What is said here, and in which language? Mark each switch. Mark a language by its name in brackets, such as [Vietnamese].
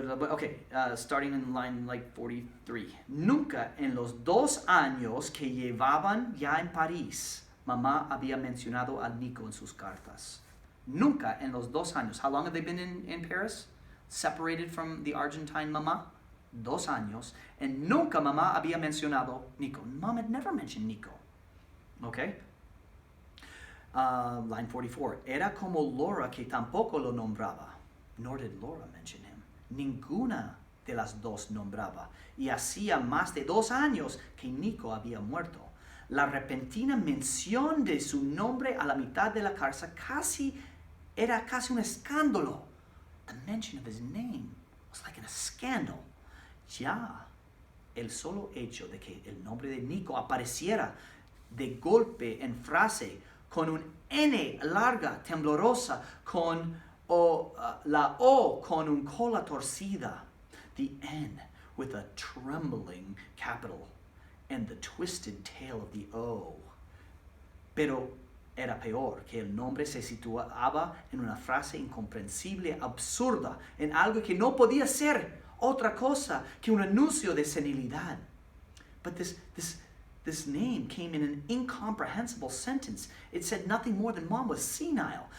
[English] Okay, starting in line like 43. [Spanish] Nunca en los 2 años que llevaban ya en París, mamá había mencionado a Nico en sus cartas. Nunca en los 2 años. [English] How long have they been in Paris? Separated from the Argentine mamá? [Spanish] 2 años. And nunca mamá había mencionado Nico. [English] Mom had never mentioned Nico. Okay? Line 44. [Spanish] Era como Laura que tampoco lo nombraba. [English] Nor did Laura mention him. [Spanish] Ninguna de las dos nombraba. Y hacía más de 2 años que Nico había muerto. La repentina mención de su nombre a la mitad de la carta era casi un escándalo. [English] The mention of his name was like a scandal. [Spanish] Ya el solo hecho de que el nombre de Nico apareciera de golpe en frase con un N larga, temblorosa, con la O con un cola torcida, [English] the N with a trembling capital, and the twisted tail of the O. [Spanish] Pero era peor que el nombre se situaba en una frase incomprensible, absurda, en algo que no podía ser otra cosa que un anuncio de senilidad. [English] But this name came in an incomprehensible sentence. It said nothing more than mom was senile.